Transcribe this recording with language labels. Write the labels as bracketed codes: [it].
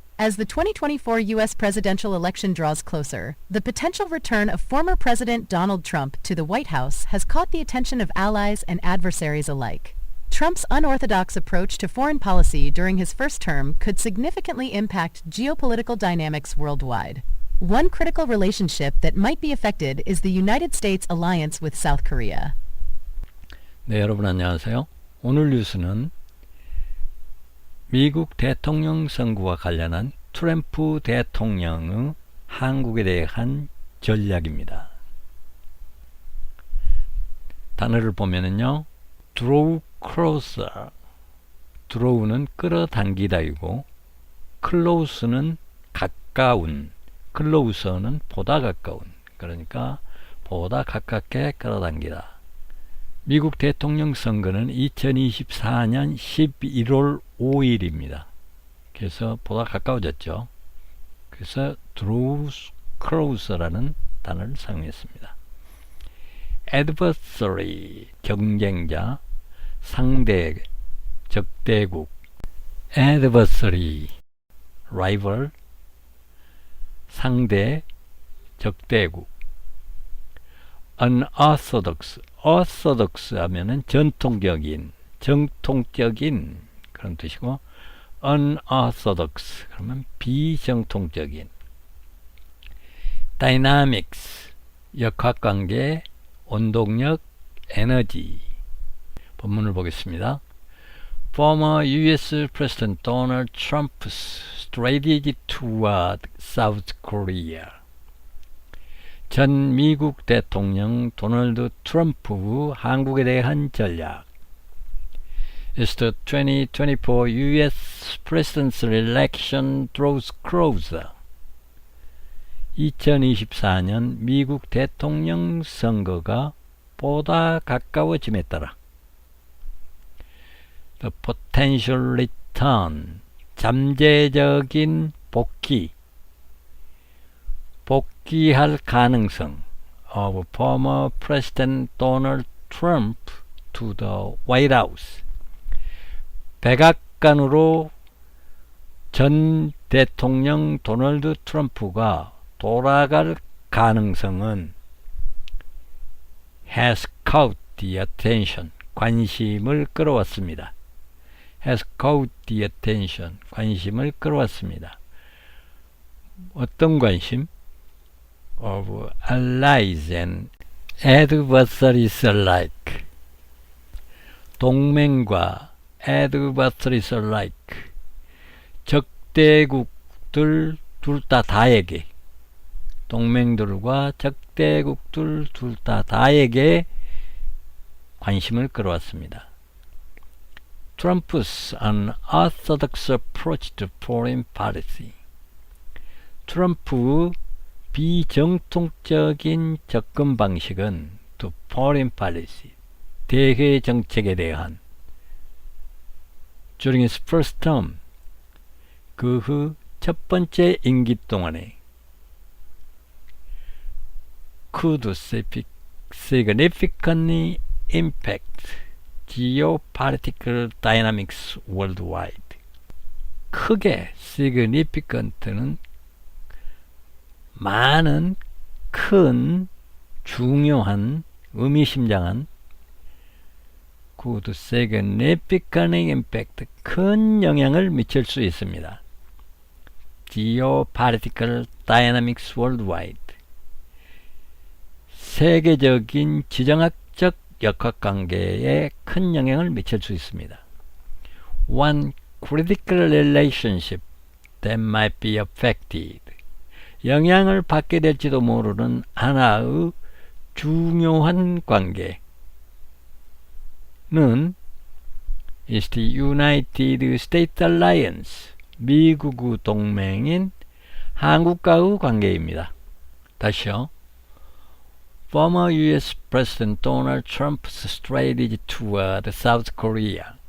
[en] As the 2024 U.S. presidential election draws closer, the potential return of former President Donald Trump to the White House has caught the attention of allies and adversaries alike. Trump's unorthodox approach to foreign policy during his first term could significantly impact geopolitical dynamics worldwide. One critical relationship that might be affected is the United States alliance with South Korea. [ko] 네, 여러분 안녕하세요. 오늘 뉴스는 미국 대통령 선거와 관련한 트럼프 대통령의 한국에 대한 전략입니다. 단어를 보면은요, draw closer, draw는 끌어당기다이고, close는 가까운, closer는 보다 가까운, 그러니까 보다 가깝게 끌어당기다. 미국 대통령 선거는 2024년 11월 5일입니다. 그래서 보다 가까워졌죠. 그래서 draw closer라는 단어를 사용했습니다. adversary, 경쟁자, 상대, 적대국. adversary, rival, 상대, 적대국. unorthodox, orthodox 하면은 전통적인, 정통적인 그런 뜻이고, unorthodox 그러면 비정통적인. dynamics, 역학관계, 원동력, 에너지. 본문을 보겠습니다. [en] Former U.S. President Donald Trump's strategy toward South Korea. [ko] 전 미국 대통령 도널드 트럼프 한국에 대한 전략. [en] As the 2024 U.S. presidential election draws closer. [ko] 2024년 미국 대통령 선거가 보다 가까워짐에 따라 [en] The potential return, [ko] 잠재적인 복귀 복귀할 가능성 [en] of former President Donald Trump to the White House. [ko] 백악관으로 전 대통령 도널드 트럼프가 돌아갈 가능성은 [en] has caught the attention, [ko] 관심을 끌어왔습니다. [en] has caught the attention, [ko] 관심을 끌어왔습니다. 어떤 관심? [en] of allies and adversaries alike. [ko] 동맹과 [en] adversaries alike. [ko] 적대국들 둘 다에게, 동맹들과 적대국들 둘 다에게 관심을 끌어왔습니다. [en] Trump's unorthodox approach to foreign policy. [ko] 트럼프 비정통적인 접근 방식은 [en] to foreign policy, [ko] 대외 정책에 대한 [en] during his first term, [ko] 그 후 첫 번째 임기 동안에 [en] could significantly impact geopolitical dynamics worldwide. [ko] 크게 significant는 많은, 큰, 중요한, 의미심장한, [en] could significantly impact, [ko] 큰 영향을 미칠 수 있습니다. [en] geopolitical dynamics worldwide. [ko] 세계적인 지정학적 역학관계에 큰 영향을 미칠 수 있습니다. [en] One critical relationship that might be affected. [ko] 영향을 받게 될지도 모르는 하나의 중요한 관계는 [en] is the United States Alliance, [ko] 미국의 동맹인 한국과의 관계입니다. 다시요. [en] Former U.S. President Donald Trump's strategy toward South Korea.